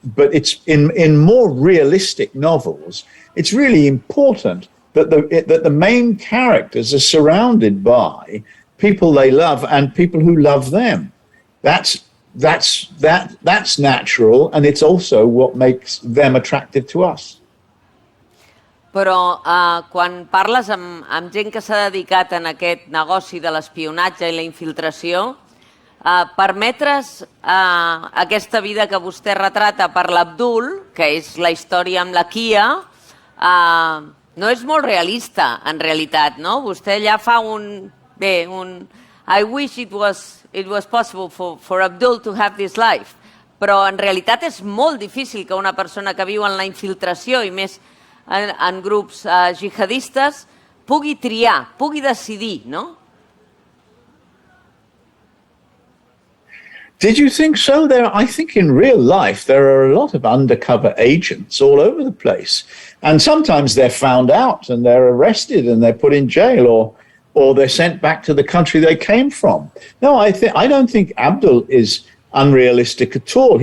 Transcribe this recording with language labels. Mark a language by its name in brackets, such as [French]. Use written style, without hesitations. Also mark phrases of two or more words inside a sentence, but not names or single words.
[English] But it's in more realistic novels, it's really important that the main characters are surrounded by people they love and people who love them. That's natural, and it's also what makes them attractive to us. [Catalan] Però quan parles amb gent que s'ha dedicat en aquest negoci de l'espionatge i la infiltració, permetre's aquesta vida que vostè retrata per l'Abdul, que és la història amb la Kia, no és molt realista, en realitat, no? Vostè allà fa un [English] I wish it was possible for Abdul to have this life, [Catalan] però en realitat és molt difícil que una persona que viu en la infiltració i més en grups jihadistes pugui triar, pugui decidir, no? [English] Did you think so? I think in real life, there are a lot of undercover agents all over the place. And sometimes they're found out and they're arrested and they're put in jail or they're sent back to the country they came from. No, I don't think Abdul is unrealistic at all.